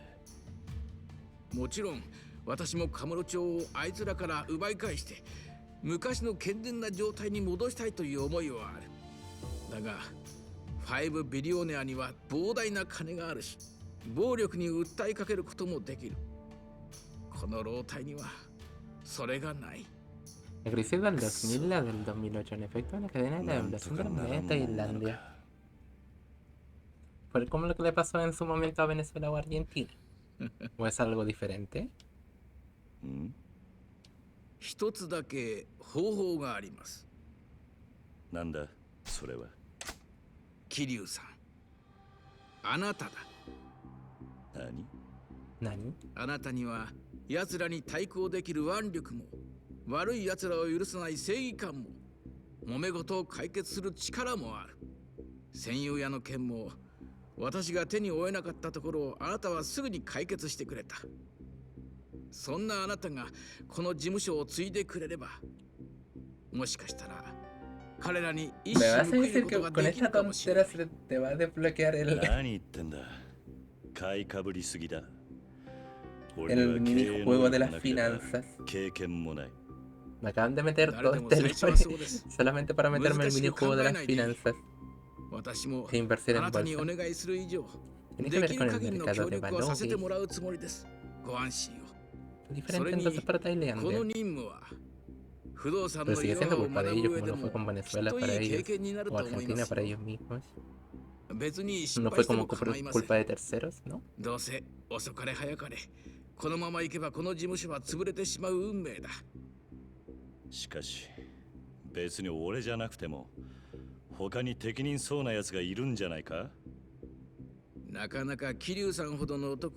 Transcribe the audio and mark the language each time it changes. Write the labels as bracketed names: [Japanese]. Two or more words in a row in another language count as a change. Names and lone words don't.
[Japanese] もちろん私もカムロ町をあいつらから奪い返して昔の健全な状態に戻したいという思いはある。だが5ビリオネアには膨大な金があるし、暴力に訴えかけることもできる。この老体にはそれがない。 [Spanish] La crisis del 2000 y la del 2008 en efecto en la cadena de la devaluación de la moneda de Tailandia. ¿Fue como lo que le pasó en su momento a Venezuela o Argentina? ¿O es algo diferente? [Japanese] 一つだけ方法があります。なんだそれは。桐生さん、あなただ。何？あなたには奴らに対抗できる腕力も、悪い奴らを許さない正義感も、揉め事を解決する力もある。戦友屋の件も私が手に負えなかったところをあなたはすぐに解決してくれた。そんなあなたがこの事務所を継いでくれれば、もしかしたら彼らに一 [Spanish] ¿Me [Japanese] 矢 [Spanish] vas [Japanese] 報 [Spanish] a [Japanese] いる [Spanish] decir [Japanese] こ [Spanish] que [Japanese] とが [Spanish] con [Japanese] でき [Spanish] esta [Japanese] るかもしれな [Spanish] tontera [Japanese] い。 [Spanish] se te va a desbloquear el [Japanese] 何言ってんだ。買いかぶりすぎだ。 [Spanish] el minijuego de las finanzas? [Japanese] 経験もない。 [Spanish] Me acaban de meter todo este lore solamente para meterme el minijuego de las finanzas. [Japanese] 私も [Spanish] E inversión [Japanese] あ [Spanish] en [Japanese] なたにお [Spanish] bolsa. [Japanese] 願いする以上、 [Spanish] Tiene que [Japanese] で [Spanish] ver [Japanese] き [Spanish] con [Japanese] る [Spanish] el [Japanese] 限りの [Spanish] mercado [Japanese] 協 [Spanish] de [Japanese] 力はさせて [Spanish] valores. [Japanese] もらうつもりです。ご安心を。 [Spanish] Diferente entonces para [Japanese] この [Spanish] Tailandia. [Japanese] 任務は不動産 [Spanish] Pero [Japanese] の [Spanish] sigue [Japanese] いろは [Spanish] siendo [Japanese] を [Spanish] culpa de [Japanese] 学 [Spanish] ellos [Japanese] ぶ上 [Spanish] como [Japanese] で [Spanish] no [Japanese] も [Spanish] fue con [Japanese] きっ [Spanish] Venezuela [Japanese] と [Spanish] para [Japanese] いい経 [Spanish] ellos [Japanese] 験になる [Spanish] o [Japanese] と思いま [Spanish] Argentina [Japanese] す [Spanish] para [Japanese] よ。 [Spanish] ellos mismos. [Japanese] 別に失 [Spanish] No [Japanese] 敗 [Spanish] fue [Japanese] しても [Spanish] como [Japanese] 構いません。 [Spanish] culpa de terceros, ¿no? [Japanese] どうせ遅かれ早かれこのまま行けばこの事務所は潰れてしまう運命だ。しかし別に俺じゃなくても他に適任そうなやつがいるんじゃないか。なかなか桐生さんほどの男